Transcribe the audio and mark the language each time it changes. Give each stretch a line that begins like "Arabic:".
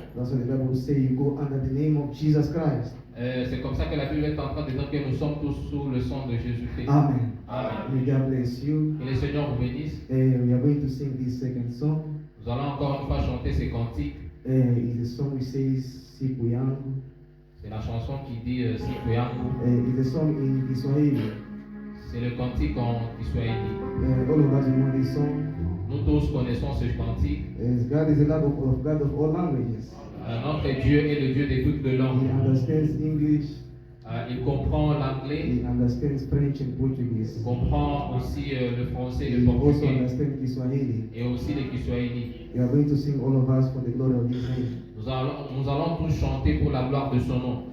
English: That's what the Bible says, you go under the name of Jesus Christ.
French: C'est comme ça que la Bible est en train de dire que nous sommes tous sous le sang de Jésus-Christ.
English: Amen.
French: Amen.
English: May God bless you.
French: Que le Seigneur vous bénisse.
English: We are going to sing this second song.
French: Nous allons encore une fois chanter ces cantiques.
English: It's a song which says, Siku yangu.
French: C'est la chanson qui dit Siku yangu.
English: It's a song in Kiswahili.
French: C'est le cantique en Kiswahili.
English: All of us know this song.
French: Nous tous connaissons ce cantique.
English: God is a God of all languages.
French: Notre Dieu est le Dieu de toutes les
English: He
French: langues.
English: understands English.
French: Il comprend l'anglais.
English: He understands French and Portuguese.
French: Il comprend aussi le français et
English: He
French: le
English: also
French: portugais.
English: understands Kiswahili.
French: Et aussi le Kiswahili.
English: We are going to sing all of us for the glory of His name.
French: Nous allons tous chanter pour la gloire de son nom.